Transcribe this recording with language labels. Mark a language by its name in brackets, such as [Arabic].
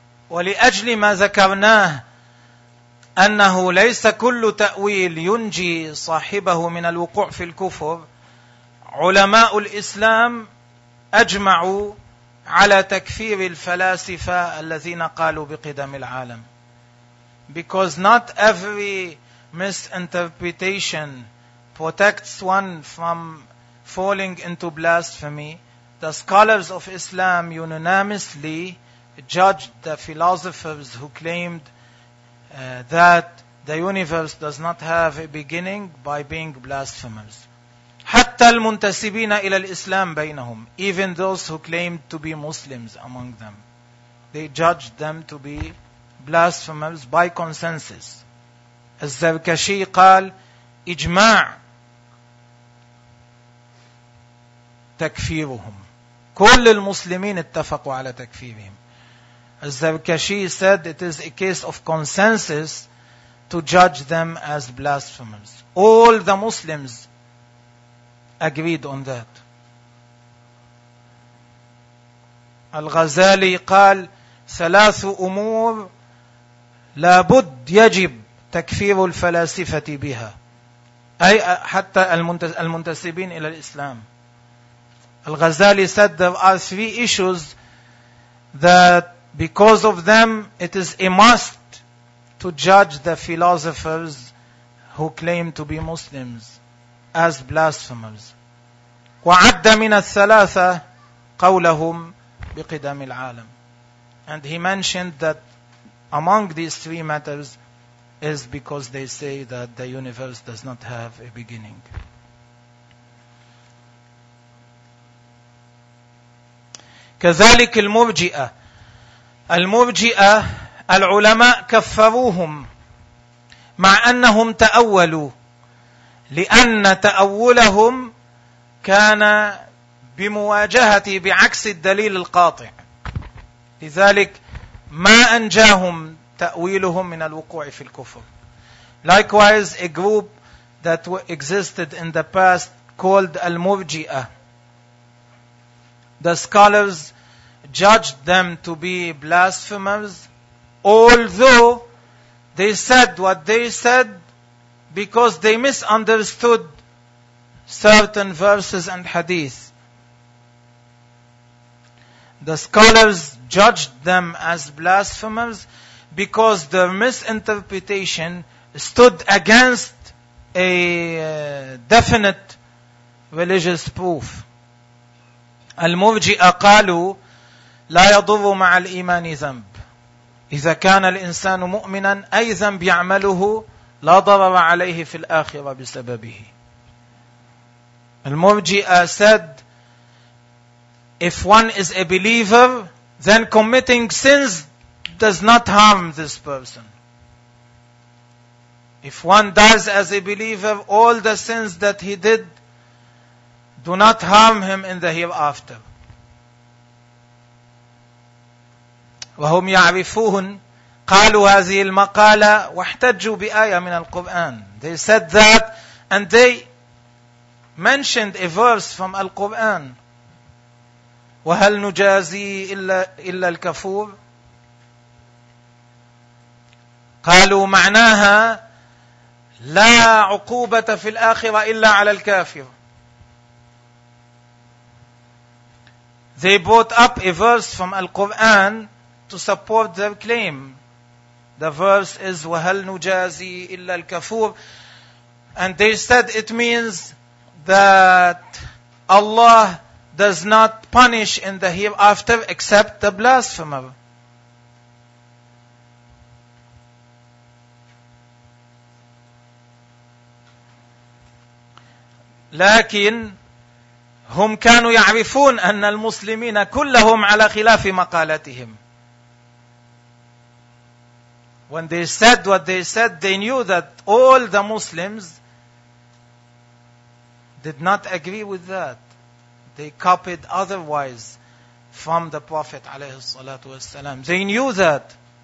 [Arabic] ولأجل ما ذكرناه أنه ليس كل تأويل ينجي صاحبه من الوقوع في الكفر علماء الإسلام أجمعوا على تكفير الفلاسفة الذين قالوا بقدم العالم. [English] Because not every misinterpretation protects one from falling into blasphemy, the scholars of Islam unanimously judged the philosophers who claimed that the universe does not have a beginning by being blasphemers. [Arabic] حتى حتى المنتسبين إلى الإسلام بينهم, [English] even those who claimed to be Muslims among them, they judged them to be blasphemers by consensus. [Arabic] الزركشي قال إجماع تكفيرهم. كل المسلمين اتفقوا على تكفيرهم. [English] الزركشي said it is a case of consensus to judge them as blasphemers. All the Muslims agreed on that. [Arabic] الغزالي قال ثلاث أمور لابد يجب تكفير الفلاسفة بها, أي حتى المنتسبين إلى الإسلام. [English] الغزالي said there are three issues that because of them it is a must to judge the philosophers who claim to be Muslims as blasphemers. [Arabic] وعد من الثلاثة قولهم بقدم العالم. [English] And he mentioned that among these three matters is because they say that the universe does not have a beginning. [Arabic] كذلك المرجئة. المرجئة العلماء كفروهم مع أنهم تأولوا, لأن تأولهم كان بمواجهة بعكس الدليل القاطع, لذلك ما أنجاهم تأويلهم من الوقوع في الكفر. [English] Likewise, a group that existed in the past called Al-Murji'ah, the scholars judged them to be blasphemers, although they said what they said because they misunderstood certain verses and hadith. The scholars judged them as blasphemers because their misinterpretation stood against a definite religious proof. [Arabic] المرجئة قالوا لا يضر مع الإيمان ذنب. إذا كان الإنسان مؤمنا أي ذنب يعمله لا ضرر عليه في الآخرة بسببه. [English] المرجئة said if one is a believer then committing sins does not harm this person. If one dies as a believer, all the sins that he did do not harm him in the hereafter. [Arabic] وهم يعرفون قالوا هذه المقالة واحتجوا بآية من القرآن. [English] They said that and they mentioned a verse from Al-Quran. [Arabic] وَهَلْ نُجَازِي إِلَّا الْكَفُورِ. قالوا معناها لا عقوبة في الآخرة إلا على الكافر. [English] They brought up a verse from Al-Quran to support their claim. The verse is [Arabic] وَهَلْ نُجَازِي إِلَّا الْكَفُورِ. [English] And they said it means that Allah does not punish in the hereafter except the blasphemer. [Arabic] لكن هم كانوا يعرفون أن المسلمين كلهم على خلاف مقالتهم. [English] When they said what they said, they knew that all the Muslims did not agree with that. They copied otherwise from the Prophet [Arabic] عليه الصلاة والسلام. [English] They knew that.